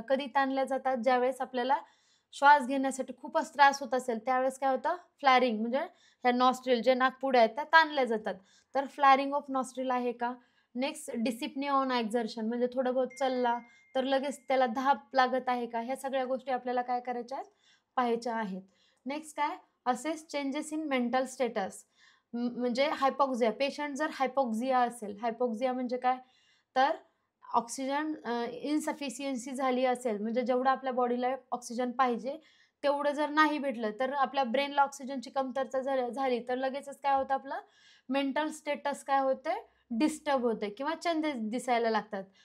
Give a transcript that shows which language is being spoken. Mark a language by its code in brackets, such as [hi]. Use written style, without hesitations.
[mr] कधी ताणल्या जातात, ज्यावेळेस आपल्याला श्वास घेण्यासाठी खूपच त्रास होत असेल, त्यावेळेस काय होतं, फ्लॅरिंग म्हणजे ह्या नॉस्ट्रिल, जे नाकपुड्या आहेत त्या ताणल्या जातात. तर फ्लॅरिंग ऑफ नॉस्ट्रिल आहे का. नेक्स्ट, [en] dyspnoea on exertion, [mr] म्हणजे थोडं बहुत चालला तर लगेच त्याला धाप लागत आहे का, ह्या सगळ्या गोष्टी आपल्याला काय करायच्या आहेत, पाहायच्या आहेत. [en] Next काय, assess changes in mental status. [mr] म्हणजे हायपॉक्सिया, पेशंट जर हायपॉक्सिया असेल, हायपॉक्सिया म्हणजे काय, तर ऑक्सिजन इन्सफिशियन्सी झाली असेल, म्हणजे जेवढं आपल्या बॉडीला ऑक्सिजन पाहिजे तेवढं जर नाही भेटलं, तर आपल्या ब्रेनला ऑक्सिजनची कमतरता झाली तर लगेचच काय होतं, आपलं मेंटल स्टेटस काय होते, डिस्टर्ब होते किंवा चेंजेस दिसायला लागतात.